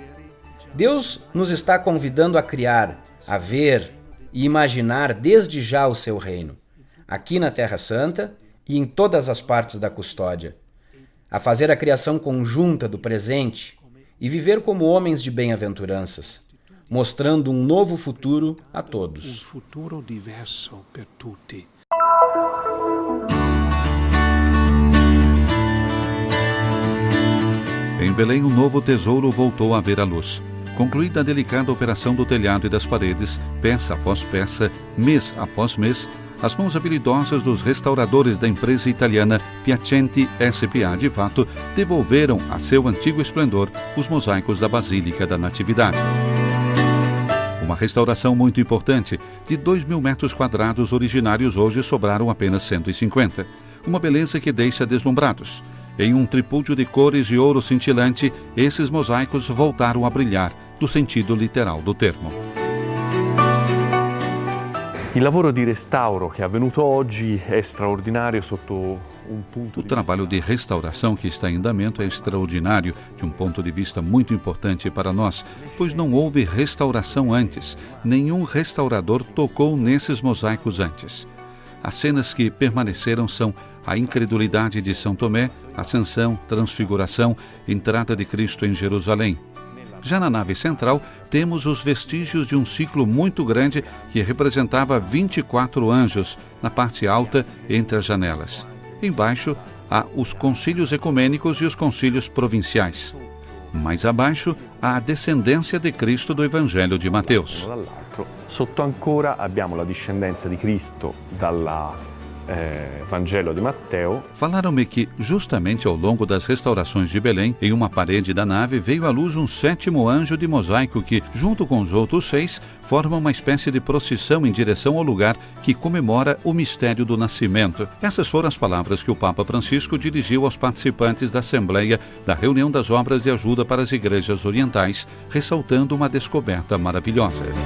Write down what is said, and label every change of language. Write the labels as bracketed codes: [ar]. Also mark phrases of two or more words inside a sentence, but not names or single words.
[pt] Deus nos está convidando a criar, a ver e imaginar desde já o seu reino, aqui na Terra Santa e em todas as partes da custódia, a fazer a criação conjunta do presente e viver como homens de bem-aventuranças, mostrando um novo futuro a todos. [it] Futuro diverso per tutti. [pt] Em Belém, um novo tesouro voltou a ver a luz. Concluída a delicada operação do telhado e das paredes, peça após peça, mês após mês, as mãos habilidosas dos restauradores da empresa italiana Piacenti S.p.A. de Vato devolveram a seu antigo esplendor os mosaicos da Basílica da Natividade. Uma restauração muito importante. De 2.000 metros quadrados originários, hoje sobraram apenas 150. Uma beleza que deixa deslumbrados. Em um tripúdio de cores de ouro cintilante, esses mosaicos voltaram a brilhar, no sentido literal do termo. [it] Il lavoro di restauro che è avvenuto oggi è straordinario sotto [pt] um ponto. O trabalho de restauração que está em andamento é extraordinário de um ponto de vista muito importante para nós, pois não houve restauração antes. Nenhum restaurador tocou nesses mosaicos antes. As cenas que permaneceram são a incredulidade de São Tomé, Ascensão, Transfiguração, entrada de Cristo em Jerusalém. Já na nave central, temos os vestígios de um ciclo muito grande que representava 24 anjos na parte alta entre as janelas. Embaixo, há os concílios ecumênicos e os concílios provinciais. Mais abaixo, há a descendência de Cristo do Evangelho de Mateus. [it] Sotto ancora abbiamo la discendenza di Cristo dal Vangelo di Matteo. [pt] Falaram-me que, justamente ao longo das restaurações de Belém, em uma parede da nave veio à luz um 7º anjo de mosaico que, junto com os outros 6, forma uma espécie de procissão em direção ao lugar que comemora o mistério do nascimento. Essas foram as palavras que o Papa Francisco dirigiu aos participantes da Assembleia da Reunião das Obras de Ajuda para as Igrejas Orientais, ressaltando uma descoberta maravilhosa.